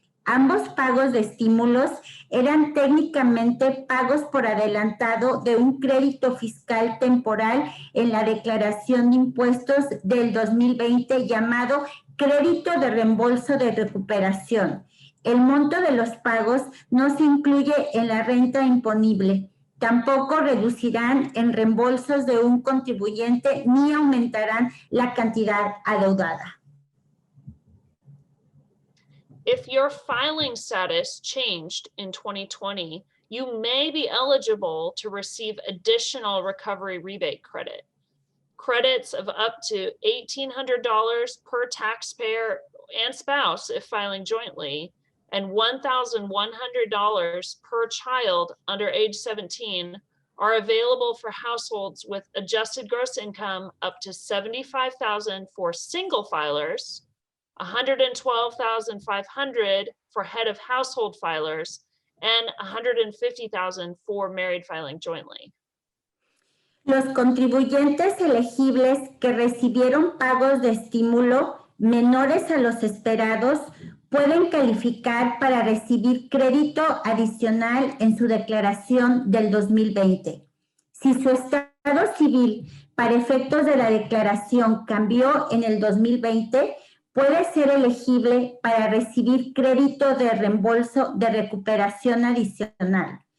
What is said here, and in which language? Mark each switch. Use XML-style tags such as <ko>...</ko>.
<es>Ambos pagos de estímulos eran técnicamente pagos por adelantado de un crédito fiscal temporal en la declaración de impuestos del 2020 llamado crédito de reembolso de recuperación. El monto de los pagos no se incluye en la renta imponible. Tampoco reducirán en reembolsos de un contribuyente ni aumentarán la cantidad adeudada.</es> <en>If your filing status changed in 2020, you may be eligible to receive additional recovery rebate credit. Credits of up to $1,800 per taxpayer and spouse if filing jointly, and $1,100 per child under age 17 are available for households with adjusted gross income up to $75,000 for single filers, $112,500 for head of household filers, and $150,000 for married filing jointly.</en> <es>Los contribuyentes elegibles que recibieron pagos de estímulo menores a los esperados pueden calificar para recibir crédito adicional en su declaración del 2020. Si su estado civil para efectos de la declaración cambió en el 2020, puede ser elegible para recibir crédito de reembolso de recuperación adicional.</es>